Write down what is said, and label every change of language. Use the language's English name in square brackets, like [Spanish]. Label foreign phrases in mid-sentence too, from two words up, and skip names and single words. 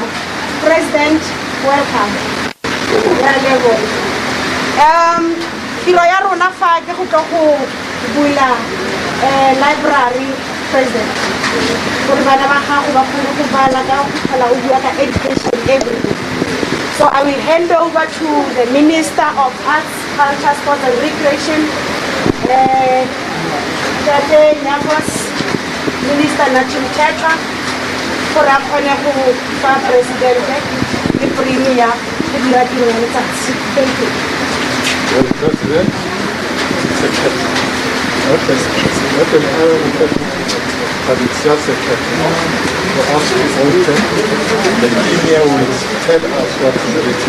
[English] President, welcome. [Tswana] Ya leboga. Tiro ya rona fa ke go tlo go bula library, president. Gore bana ba gago ba kgone go bala ka go tlhola o bua ka [English] education everything. So I will hand over to the Minister of Arts, Culture, Sports and Recreation, Minister Natim Tetra, for [Tswana] a kgone go fa president le premier le dira tiro ya letsatsi. [English] Thank you. Well, President, not an hour, but it's just a curtain for us to open. The premier will tell us what is written.